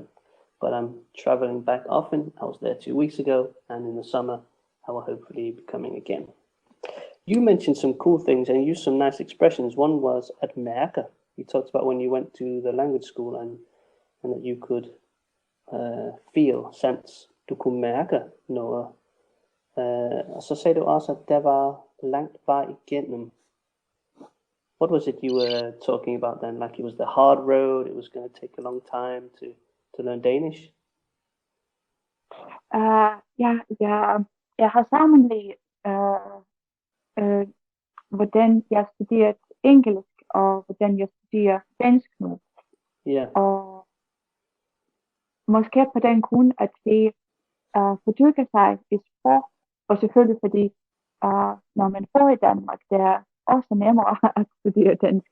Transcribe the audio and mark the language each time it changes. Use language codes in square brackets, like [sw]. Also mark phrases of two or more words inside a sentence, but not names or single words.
[en] But I'm traveling back often. I was there 2 weeks ago, and in the summer, I will hopefully be coming again. You mentioned some cool things and used some nice expressions. One was [da] at mærke. [en] You talked about when you went to the language school and that you could feel, sense. [da] Du kunne mærke noget. Og så sagde du også, at der var langt vej igennem. [en] What was it you were talking about then? Like it was the hard road, it was going to take a long time to learn Danish? [da] Jeg har sammenlignet, hvordan jeg studerer engelsk, og hvordan jeg studerer dansk nu. [en] Yeah. [da] Og måske på den grund, at det fordybber sig i sprog, og selvfølgelig fordi, når man bor i Danmark, det er også nemmere at studere dansk.